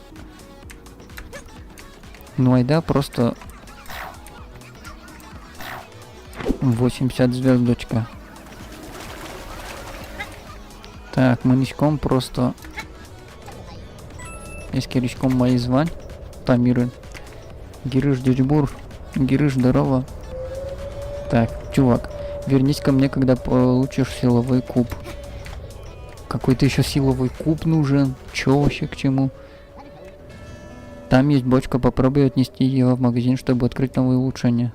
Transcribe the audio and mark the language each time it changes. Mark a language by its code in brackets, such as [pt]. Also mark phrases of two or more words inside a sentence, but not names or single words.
[ru] Ну айда просто 80 звездочка. Так, мынычком просто... Эскеричком мои звань. Тамиры. Гирыш дёчбур. Гирыш здорово. Так, чувак. Вернись ко мне, когда получишь силовой куб. Какой-то еще силовой куб нужен. Чё вообще к чему? Там есть бочка, попробуй отнести ее в магазин, чтобы открыть новые улучшения.